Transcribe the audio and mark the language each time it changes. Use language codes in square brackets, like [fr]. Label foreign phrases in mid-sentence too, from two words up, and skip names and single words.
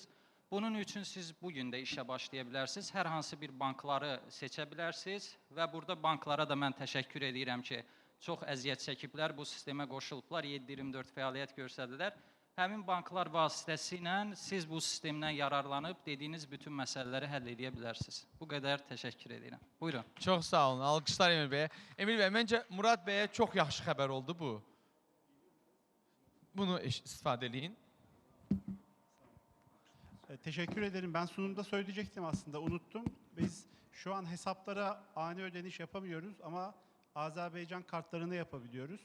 [az] Bunun üçün siz bugün də işə başlaya bilərsiniz. Hər hansı bir bankları seçə bilərsiniz və burada banklara da mən təşəkkür edirəm ki, çox əziyyət çəkiblər, bu sistemə qoşulublar, 7-24 fəaliyyət göstərdilər. Həmin banklar vasitəsilə siz bu sistemdən yararlanıb dediyiniz bütün məsələləri həll edə bilərsiniz. Bu qədər təşəkkür edirəm. Buyurun. [tr] Çok sağ olun. Alkışlar Emil Bey'e. Emil Bey, bence Murat Bey'e [az] çok yaxşı xəbər oldu bu. [tr] Bunu istifade edin. Teşekkür ederim. Ben sunumda söyleyecektim aslında, unuttum. Biz şu an hesaplara ani ödeniş yapamıyoruz ama Azerbaycan kartlarını yapabiliyoruz.